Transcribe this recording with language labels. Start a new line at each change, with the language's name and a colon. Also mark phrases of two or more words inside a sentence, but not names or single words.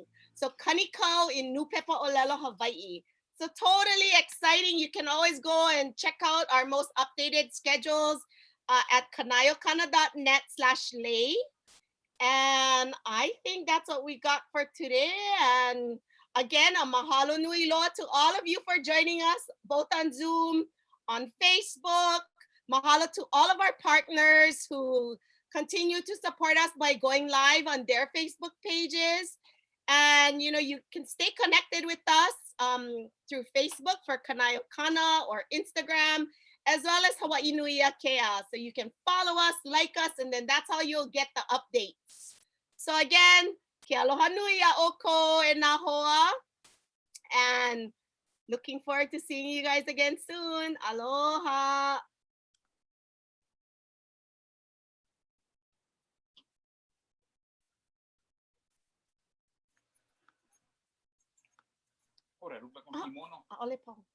English: So Kanikau in Nupepa Olelo, Hawaii. So totally exciting. You can always go and check out our most updated schedules at kanayokana.net/lei. And I think that's what we got for today. And again, a
Hawaiian: mahalo nui loa
English: to all of you for joining us, both on Zoom, on Facebook. Mahalo to all of our partners who continue to support us by going live on their Facebook pages. And you can stay connected with us through Facebook for Kanaio Kana or Instagram, as well as Hawaii Nui Kea. So you can follow us, like us, and then that's how you'll get the updates. So again,
Hawaiian: ke aloha nui a oko e nā hoa,
English: and looking forward to seeing you guys again soon.
Hawaiian: Aloha. Ole po.